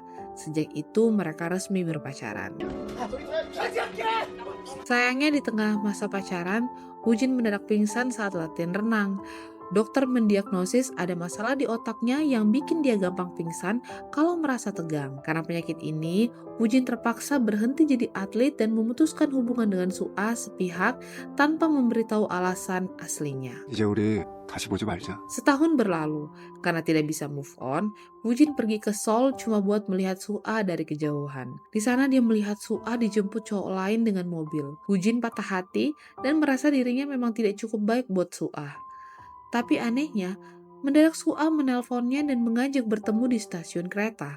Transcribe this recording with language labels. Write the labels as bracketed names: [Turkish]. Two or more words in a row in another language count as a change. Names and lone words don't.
[Indonesian] Sejak itu mereka resmi berpacaran. Sayangnya di tengah masa pacaran, Wujin mendadak pingsan saat latihan renang. Dokter mendiagnosis ada masalah di otaknya yang bikin dia gampang pingsan kalau merasa tegang. Karena penyakit ini, Wujin terpaksa berhenti jadi atlet dan memutuskan hubungan dengan Su'a sepihak tanpa memberitahu alasan aslinya. [Korean] 이제 우리 다시 보지 말자. [Indonesian] Setahun berlalu, karena tidak bisa [English] move on, [Indonesian] Wujin pergi ke Seoul cuma buat melihat Su'a dari kejauhan. Di sana dia melihat Su'a dijemput cowok lain dengan mobil. Wujin patah hati dan merasa dirinya memang tidak cukup baik buat Su'a. Tapi anehnya, mendadak Su'a menelponnya dan mengajak bertemu di stasiun kereta.